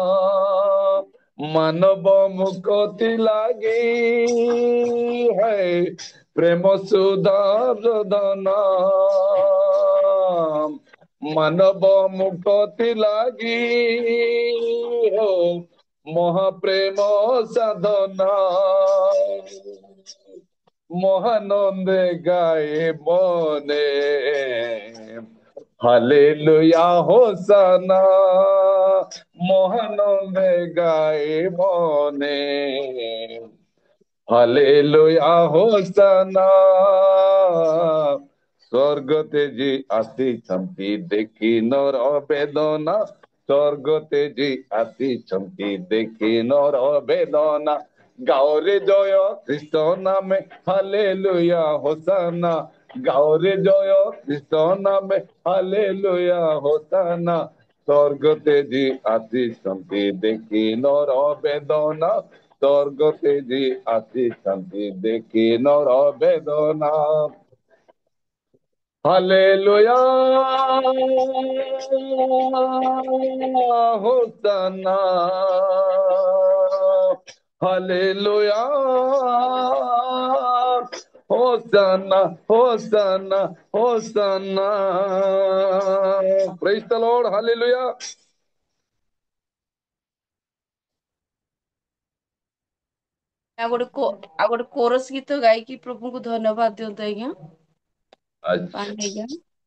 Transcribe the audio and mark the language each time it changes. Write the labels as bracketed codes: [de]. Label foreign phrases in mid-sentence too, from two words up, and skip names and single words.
[or] ମାନବ ମୁକତି ଲାଗି ପ୍ରେମ ସୁଧା ପ୍ରଦାନ। ମାନବ ମୁକତି ଲାଗି ହୋ ମହାପ୍ରେମ ସାଧନା। ମହାନନ୍ଦେ ଗାଏ ମନେ, ହାଲେଲୁୟା ହୋସାନା। ମହାନନ୍ଦେ ଗାଏ ମନେ, ହାଲେଲୁୟା ହୋସାନା। ସ୍ୱର୍ଗ ତେଜି ଆସିଛନ୍ତି ଦେଖି ନର ବେଦନା। ସ୍ୱର୍ଗ ତେଜି ଆସିଛନ୍ତି ଦେଖି ନର ବେଦନା। ଗାଓରେ ଜୟ ଖ୍ରୀଷ୍ଟ ନାମେ, ହାଲେଲୁୟା ହୋସାନା। ଗାଓରେ ଜୟ ଖ୍ରୀଷ୍ଟ ନାମେ, ହାଲେଲୁୟା ହୋସାନା। ସ୍ୱର୍ଗ ତେଜି ଆସିଛନ୍ତି ଦେଖି ନର ବେଦନା। ସ୍ୱର୍ଗ ତେଜି ଆସିଛନ୍ତି ଦେଖି ନର ବେଦନା। [he] हालेलुया होसना हालेलुया होसना होसना होसना [en] praise the Lord [he] हालेलुया [or] ଆଉ ଗୋଟେ କୋରସ ଗୀତ ଗାଇକି ପ୍ରଭୁଙ୍କୁ ଧନ୍ୟବାଦ ଦିଅନ୍ତୁ ଆଜ୍ଞା ପାଣି [hi] अच्छा [or] ଆଜ୍ଞା।